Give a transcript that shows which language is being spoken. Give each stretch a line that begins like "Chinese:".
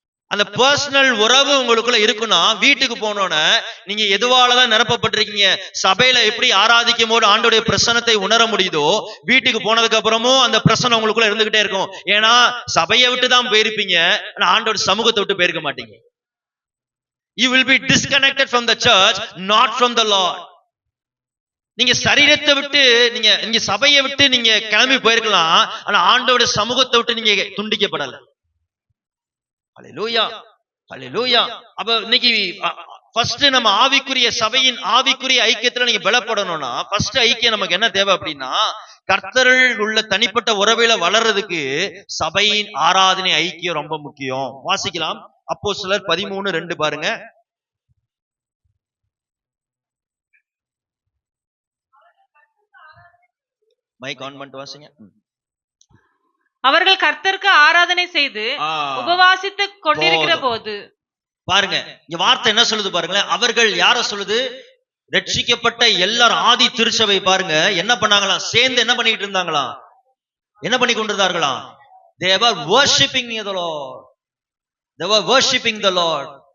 Tamil: அந்த பர்சனல் உறவு உங்களுக்குள்ள இருக்குன்னா வீட்டுக்கு போனோன்னு நீங்க எதுவாலதான் நிரப்பப்பட்டிருக்கீங்க? சபையில எப்படி ஆராதிக்கும் போது ஆண்டோடைய பிரசன்னத்தை உணர முடியுதோ, வீட்டுக்கு போனதுக்கு அப்புறமும் அந்த பிரசனம் உங்களுக்குள்ள இருந்துகிட்டே இருக்கும். ஏன்னா சபையை விட்டு தான் போயிருப்பீங்க, ஆனா ஆண்டோட சமூகத்தை விட்டு போயிருக்க மாட்டீங்க.
English: You will be disconnected from the church, not from the Lord.
Tamil: நீங்க சரீரத்தை விட்டு நீங்க சபையை விட்டு நீங்க கிளம்பி போயிருக்கலாம், ஆனா ஆண்டோட சமூகத்தை விட்டு நீங்க துண்டிக்கப்படல. ஹல்லேலூயா, ஹல்லேலூயா. அப்ப இன்னைக்கு ஃபர்ஸ்ட் நம்ம ஆவிக்குரிய சபையின் ஆவிக்குரிய ஐக்கியத்துல நீங்க பலப்படணும்னா ஃபர்ஸ்ட் ஐக்கியம் நமக்கு என்ன தேவை அப்படின்னா, கர்த்தரில் உள்ள தனிப்பட்ட உறவில வளர்றதுக்கு சபையின் ஆராதனை ஐக்கியம் ரொம்ப முக்கியம். வாசிக்கலாம். அப்போஸ்தலர் 13:2 பாருங்க. மைக் ஆன் பண்ணிட்டு வாசிங்க. அவர்கள் கர்த்தருக்கு ஆராதனை செய்து உபவாசித்து கொண்டிருக்கிற போது. பாருங்க இங்க வார்த்தை என்ன சொல்லுது பாருங்களேன். அவர்கள் யார சொல்லுது? ரட்சிக்கப்பட்ட எல்லாரும் ஆதி திருச்சபை பாருங்க என்ன பண்ணாங்களாம்? சேர்ந்து என்ன பண்ணிட்டு இருந்தாங்களாம்? என்ன பண்ணி கொண்டிருந்தார்களாம்?
English: They were worshiping the Lord. They were worshiping the Lord.